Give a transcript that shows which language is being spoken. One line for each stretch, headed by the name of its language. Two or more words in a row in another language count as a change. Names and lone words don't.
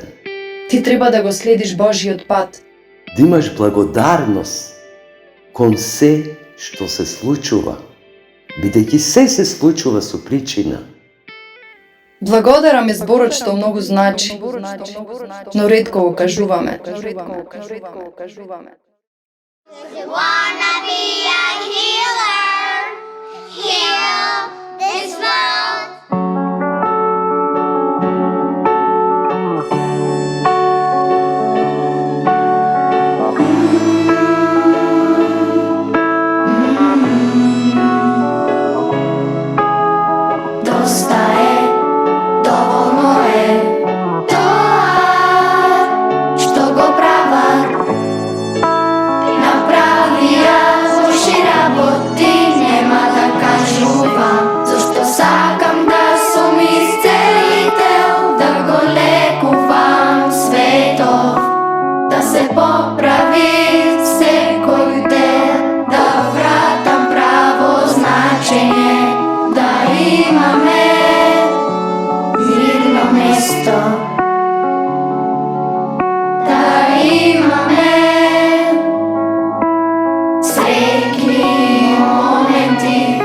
Macedonian: Ти треба да го следиш Божјиот пат. Да имаш благодарност кон се што се случува, бидејќи се случува со причина. Благодарам е зборот што многу значи, но ретко го кажуваме.
English: Wanna be a healer, heal this world.
Serbian: Dosta je, dovoljno je,
Macedonian: тоа што го прават. Направија лоши работи, нема да кажувам, зашто сакам да сум исцелител, да го лекувам светов, да се поправи секој дел, да вратам право значење, да имаме мирно место, да имаме среќни моменти.